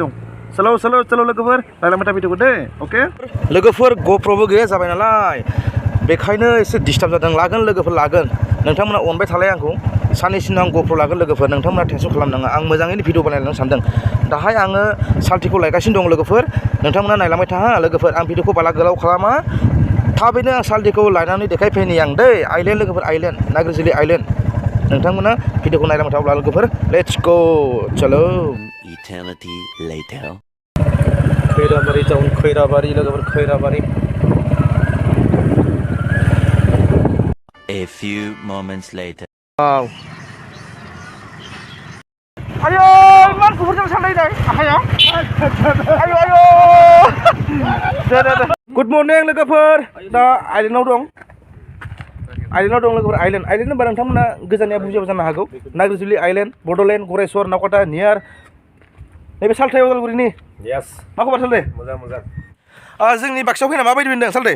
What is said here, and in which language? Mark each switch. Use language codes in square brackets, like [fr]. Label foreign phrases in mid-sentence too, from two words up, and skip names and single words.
[brx] दं चलो लोगोफोर नायलांबाय था भिडिअखौ दे अके लोगोफोर गप्र'बो गैया जाबाय नालाय बेखायनो एसे डिस्टार्ब जादों लागोन लोगोफोर लागोन नोंथांमोना अनबाय थालाय आंखौ साननैसोनि आं गप्र' लागोन लोगोफोर नोंथांमोना टेनसन खालामनाङा आं मोजाङैनो भिडिअ बानायलांनो सानदों दाहाय आङो सालथेखौ लायगासिनो दं लोगोफोर नोंथांमोना नायलांबाय था लोगोफोर आं भिडिअखौ बारा गोलाव खालामा थाबैनो आं सालथेखौ लायनानै देखायफैनि आं दै आइलेण्ड लोगोफोर आइलेण्ड नाग्रिजुलि आइलेण्ड नोंथांमोना भिडिअखौ नायलांबाय थाब्ला लोगोफोर [en] let's go [brx] चलो [en] Eternity later. [brx] खैराबारि टाउन खैराबारि लोगोफोर खैराबारि [en] A few moments later. Wow. [id] Ayo, man kuburnya santai deh. Ayo. Ayo. [en] Good morning [brx] लोगोफोर दा आइलेण्डआव दं लोगोफोर आइलेण्ड होनबा नोंथांमोना गोजाननिया बुजियाबो जानो हागौ नाग्रिजुलि आइलेण्ड बड'लेण्ड गरेस्वर नावकाटा नियार नैबे सालथै उदालगुरिनि [en] यस [brx] मा खबर सालथै मोजां जोंनि बाक्सायाव फैना माबायदि मोनदों सालथै